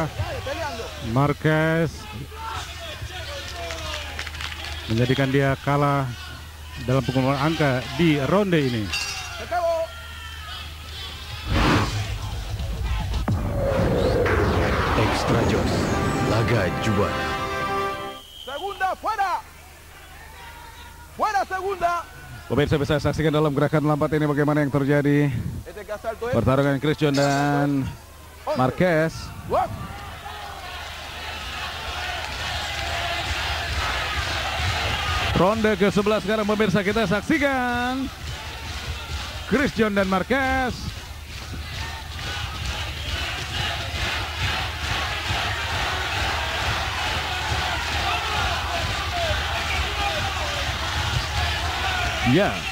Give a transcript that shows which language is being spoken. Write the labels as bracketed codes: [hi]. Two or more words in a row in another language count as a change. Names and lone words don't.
[id] Marquez menjadikan dia kalah dalam pukulan angka di ronde ini. Extra Jos, laga juara. [es] Segunda fuera. Fuera segunda. [id] Pemirsa bisa saksikan dalam gerakan lompat ini bagaimana yang terjadi. [es] Este que asalto es. [id] Pertarungan Christian dan Marquez. Work. Ronde ke-11 sekarang pemirsa kita saksikan. Christian dan Marquez. Ya.